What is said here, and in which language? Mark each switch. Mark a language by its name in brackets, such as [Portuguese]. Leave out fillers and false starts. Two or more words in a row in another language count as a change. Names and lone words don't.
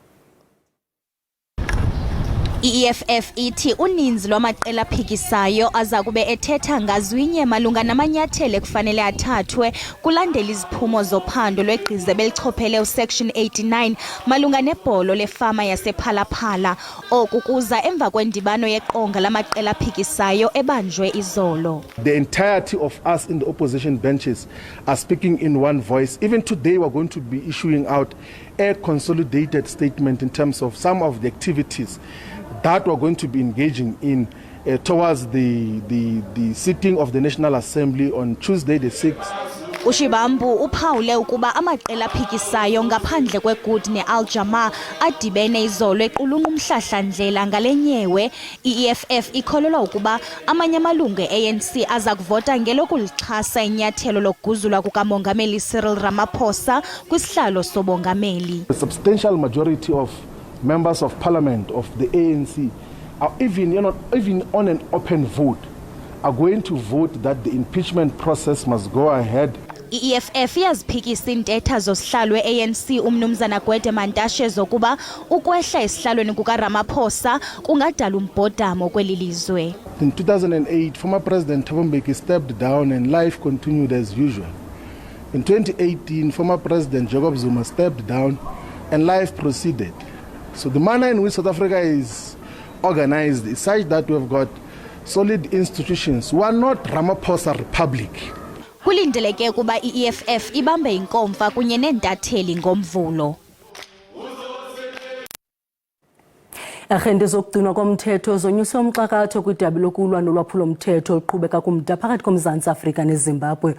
[Xhosa] I-EFF ithi uninzi lwamaqel'aphikisayo aza kube ethetha ngazwinye malunga namanyathelo ekufanele athathwe kulandela iziphumo zophando lwegqiza belichophele uSection 89 malunga nebholo lefama yasePhalaphala. Oku kuza emva kwendibano yeqonga lamaqel'aphikisayo ebanjwe izolo. [English] The entirety of us in the opposition benches are speaking in one voice. Even today we're going to be issuing out a consolidated statement in terms of some of the activities that we're going to be engaging in towards the sitting of the National Assembly on Tuesday the 6th [Xhosa] uShibambu uphawule ukuba amaqela aphikisayo ngaphandle kweGood ne-Al-Jama adibene izolo equlunqa umhlahlandlela ngale nyewe. I-EFF ikholelwa ukuba amanye amalungu e-ANC aza kuvota ngelokulixhasa inyathelo lokuguzulwa kukamongameli Cyril Ramaphosa kwisihlalo sobongameli. [English] A substantial majority of members of parliament of the ANC are even on an open vote are going to vote that the impeachment process must go ahead. [Xhosa] I-EFF yaziphikisa intetha zosihlalo we-ANC umnumzana Gwede Mantashe zokuba ukwehla esihlalweni kukaRamaphosa kungadala umbhodamo kweli lizwe. [English] In 2008, former President Thabo Mbeki stepped down and life continued as usual. In 2018, former President Jacob Zuma stepped down and life proceeded. So the manner in which South Africa is organized is such that we have got solid institutions. We are not Ramaphosa Republic. [Xhosa] Kulindeleke ukuba i-EFF ibambe inkomfa kunye nentatheli ngomvulo. Agenda zokugcinwa komthetho zonyusa umxakatho kwidabi lokulwa nolwaphulo-mthetho oluqhubeka kumda phakathi koMzantsi Afrika neZimbabwe.